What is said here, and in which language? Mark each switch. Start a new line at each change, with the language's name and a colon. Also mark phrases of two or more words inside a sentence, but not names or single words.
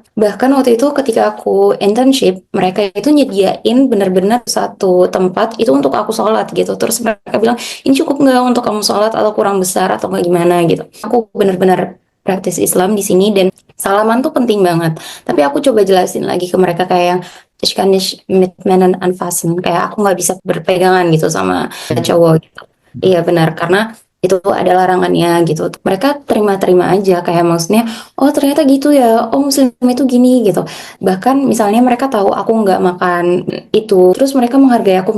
Indonesian: Bahkan waktu itu ketika aku internship, mereka itu nyediain bener-bener satu tempat itu untuk aku sholat gitu. Terus mereka bilang ini cukup nggak untuk kamu sholat atau kurang besar atau nggak gimana gitu. Aku bener-bener praktis Islam di sini dan salaman tuh penting banget. Tapi aku coba jelasin lagi ke mereka kayak yang
German: ich kann nicht mit Männern anfassen,
Indonesian: kayak aku nggak bisa berpegangan gitu sama cowok gitu. Iya benar, karena itu ada larangannya gitu. Mereka terima-terima aja kayak maksudnya, oh ternyata gitu ya, oh muslim itu gini gitu. Bahkan misalnya mereka tahu aku nggak makan itu, terus mereka menghargai aku.